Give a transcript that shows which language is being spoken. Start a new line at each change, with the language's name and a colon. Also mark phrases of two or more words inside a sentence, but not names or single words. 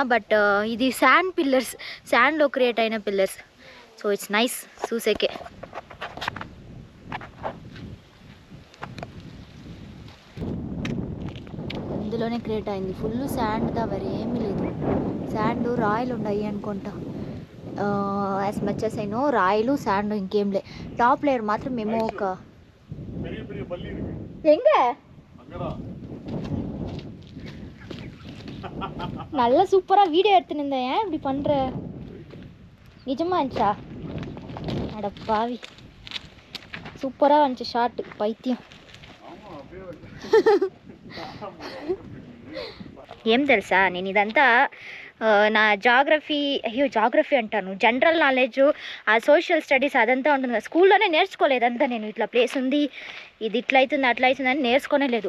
Telugu: బట్ ఇది
English: sand pillars,
Telugu: శాండ్లో క్రియేట్ అయిన పిల్లర్స్.
English: so it's nice
Telugu: చూసేకే. ఇందులోనే క్రియేట్ అయింది.
English: full sand
Telugu: దా, వేరే ఏమీ లేదు. శాండ్ రాయలు ఉన్నాయి అనుకుంటా.
English: as much as I know
Telugu: రాయలు శాండ్ ఇంకేం లే. టాప్ లేయర్ మాత్రం మేము ఒక
Tamil: எங்க நல்ல சூப்பரா வீடியோ எடுத்துன்னு இருந்தேன். ஏன் இப்படி பண்ற? நிஜமா இருந்துச்சா? அட பாவி, சூப்பரா வந்துச்சு ஷாட். பைத்தியம்.
Telugu: ఏం తెలుసా, నేను ఇదంతా నా జాగ్రఫీ అంటాను,
English: general knowledge,
Telugu: ఆ
English: social studies
Telugu: అదంతా ఉంటుంది కదా, స్కూల్లోనే నేర్చుకోలేదంతా నేను. ఇట్లా ప్లేస్ ఉంది, ఇది ఇట్లా అవుతుంది అట్లా అవుతుంది అని నేర్చుకోనే లేదు.